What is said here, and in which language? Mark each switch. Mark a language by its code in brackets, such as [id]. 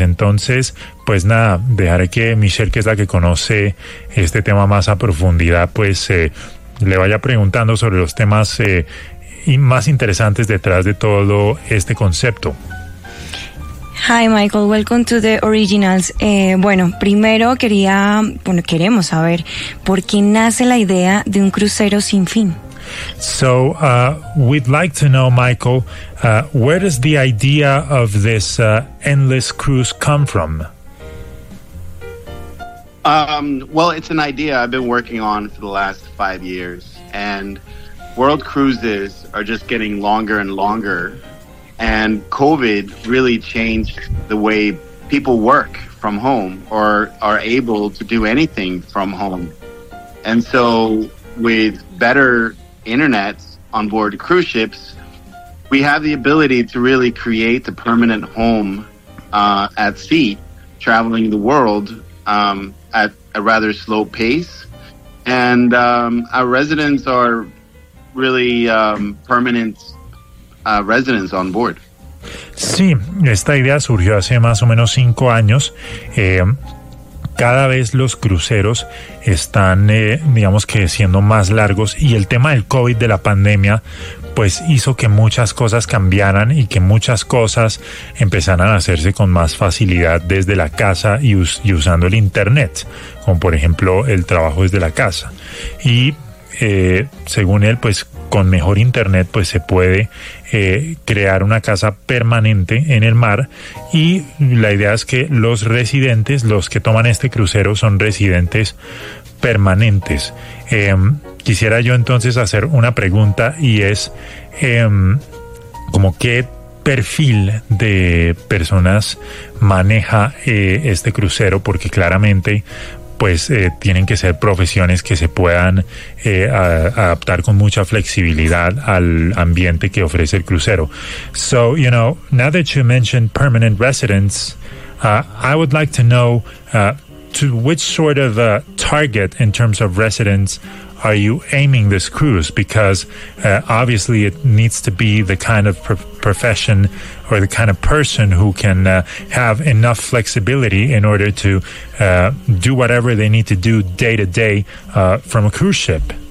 [es] Entonces, pues nada, dejaré que Michelle, que es la que conoce este tema más a profundidad, pues le vaya preguntando sobre los temas más interesantes detrás de todo este concepto. [en] Hi Michael, welcome to the Originals. [es] Bueno, primero queremos saber por qué nace la idea de un crucero sin fin. [en] So we'd like to know, Michael, where does the idea of this endless cruise come from? Well, it's an idea I've been working on for the last 5 years, and world cruises are just getting longer and longer, and COVID really changed the way people work from home or are able to do anything from home. And so with better internet on board cruise ships, we have the ability to really create a permanent home at sea, traveling the world at a rather slow pace. And our residents are really permanent residents on board. [es] Sí, esta idea surgió hace más o menos 5 años. Cada vez los cruceros están, digamos que siendo más largos, y el tema del COVID, de la pandemia, pues hizo que muchas cosas cambiaran y que muchas cosas empezaran a hacerse con más facilidad desde la casa y usando el internet, como por ejemplo el trabajo desde la casa. Y según él, pues con mejor internet pues se puede crear una casa permanente en el mar, y la idea es que los residentes, los que toman este crucero, son residentes permanentes. Quisiera yo entonces hacer una pregunta, y es como qué perfil de personas maneja este crucero, porque claramente pues tienen que ser profesiones que se puedan adaptar con mucha flexibilidad al ambiente que ofrece el crucero. [en] So, you know, now that you mentioned permanent residents, I would like to know to which sort of target in terms of residents are you aiming this cruise? Because obviously it needs to be the kind of profession or the kind of person who can have enough flexibility in order to do whatever they need to do day to day from a cruise ship.